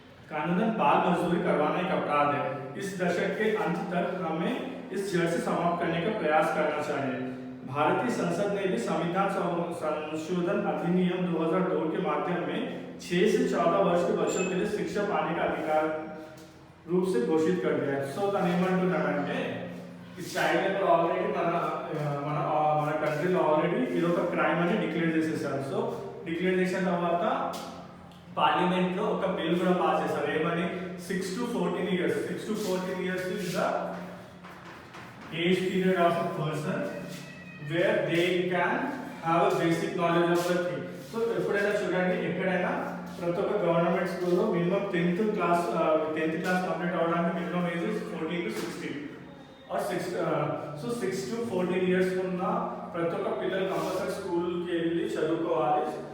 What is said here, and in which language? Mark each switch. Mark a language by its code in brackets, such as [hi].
[hi] कानूनन बाल मजदूरी करवाना एक अपराध है. इस दशक के अंत तक हमें इस जड़ से समाप्त करने का प्रयास करना चाहिए. भारतीय संसद ने भी संविधान संशोधन अधिनियम 2002 के माध्यम में 6 से 14 वर्ष के बच्चों के लिए शिक्षा पाने का अधिकार रूप से घोषित कर दिया है. [te] సో తను ఏమంటున్నాడంటే ఈ చైల్డ్ లేబర్ ఆల్రెడీ మన కంట్రీలో ఆల్రెడీ ఇది ఒక క్రైమ్ అని డిక్లేర్ చేసేసారు. సో డిక్లేర్ చేసిన తర్వాత పార్లమెంట్ లో ఒక బిల్ కూడా పాస్ చేశారు. ఏమని, [en] 6 to 14 years. 6 to 14 years is the age period of a person where they can have a basic knowledge of the thing. [te] So ఎప్పుడైనా చూడండి, ఎక్కడైనా ప్రతి ఒక్క గవర్నమెంట్ స్కూల్లో మినిమం 10th క్లాస్ కంప్లీట్ అవ్వడానికి minimum age 14 to 16 or 6. So 6 to 14 years ఉన్న ప్రతి ఒక్క పిల్లలు కంపల్సరీ స్కూల్కి వెళ్ళి చదువుకోవాలి.